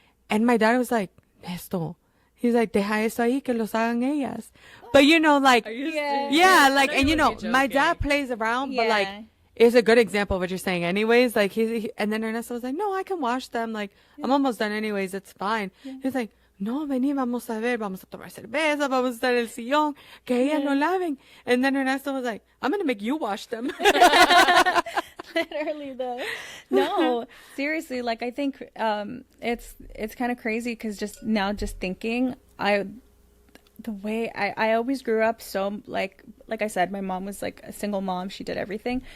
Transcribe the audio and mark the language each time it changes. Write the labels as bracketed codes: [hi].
[en] And my dad was like, Nesto, he's like, [es] deja eso ahí que los hagan ellas. [en] But, you know, like, yeah, like, and, you know, my dad plays around, but, like, it's a good example of what you're saying anyways. Like, and then Ernesto was like, no, I can wash them. Like, I'm almost done anyways. It's fine. He's like, [es] no, vení, vamos a ver, vamos a tomar cerveza, vamos a estar en el sillón, que ellas no laven. [en] And then Ernesto was like, I'm going to make you wash them. Literally, though. No, seriously, like, I think it's kind of crazy because just thinking, the way I always grew up so, like I said, my mom was like a single mom. She did everything.